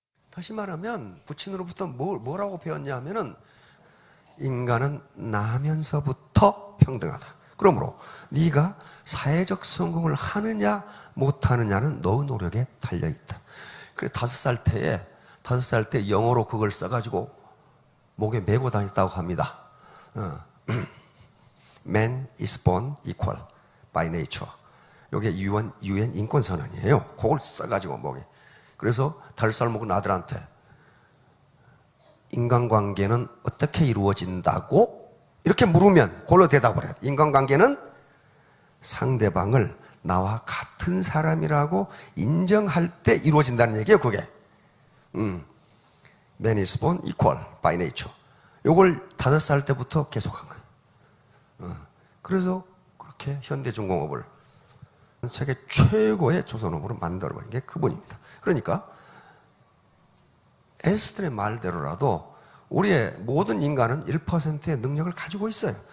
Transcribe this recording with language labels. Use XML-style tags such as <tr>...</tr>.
<ko>다시 말하면 부친으로부터 뭐라고 배웠냐면은 인간은 나면서부터 평등하다. 그러므로 네가 사회적 성공을 하느냐 못하느냐는 너의 노력에 달려있다. 그래서 5살 때 영어로 그걸 써가지고 목에 메고 다녔다고 합니다.</ko> <en>Man is born equal by nature.</en> <ko>이게 UN 인권선언이에요. 그걸 써가지고 목에. 그래서 5살 먹은 아들한테 인간관계는 어떻게 이루어진다고? 이렇게 물으면 그걸로 대답을 해요. 인간관계는 상대방을 나와 같은 사람이라고 인정할 때 이루어진다는 얘기예요, 그게.</ko> <en>Man is born equal by nature.</en> <ko>이걸 5살 때부터 계속한 거예요. 그래서 그렇게 현대중공업을 세계 최고의 조선업으로 만들어버린 게 그분입니다. 그러니까 에스트의 말대로라도 우리의 모든 인간은 1%의 능력을 가지고 있어요.</ko>